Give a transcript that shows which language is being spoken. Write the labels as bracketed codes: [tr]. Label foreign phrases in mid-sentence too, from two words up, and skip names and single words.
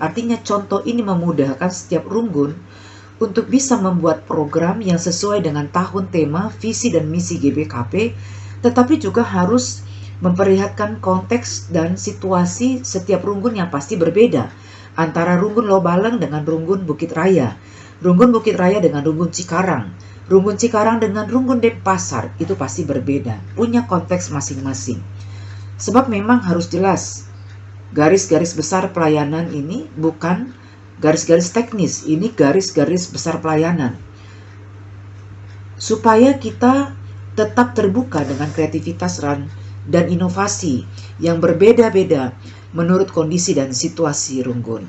[id] Artinya contoh ini memudahkan setiap runggun untuk bisa membuat program yang sesuai dengan tahun tema, visi dan misi GBKP, tetapi juga harus memperlihatkan konteks dan situasi setiap runggun yang pasti berbeda, antara runggun Lobaleng dengan runggun Bukit Raya, runggun Bukit Raya dengan runggun Cikarang, runggun Cikarang dengan runggun Denpasar, itu pasti berbeda, punya konteks masing-masing. Sebab memang harus jelas, garis-garis besar pelayanan ini bukan garis-garis teknis, ini garis-garis besar pelayanan. Supaya kita tetap terbuka dengan kreativitas dan inovasi yang berbeda-beda menurut kondisi dan situasi runggun.